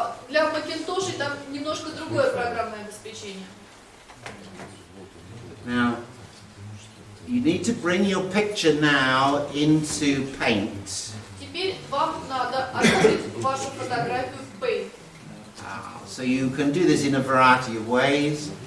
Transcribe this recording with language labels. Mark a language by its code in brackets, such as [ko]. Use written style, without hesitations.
[ru] Для Макинтошей там немножко другое программное обеспечение. [en] Now, you need to bring your picture now into Paint. [ru] Теперь вам надо открыть вашу фотографию в Paint. [en] So you can do this in a variety of ways.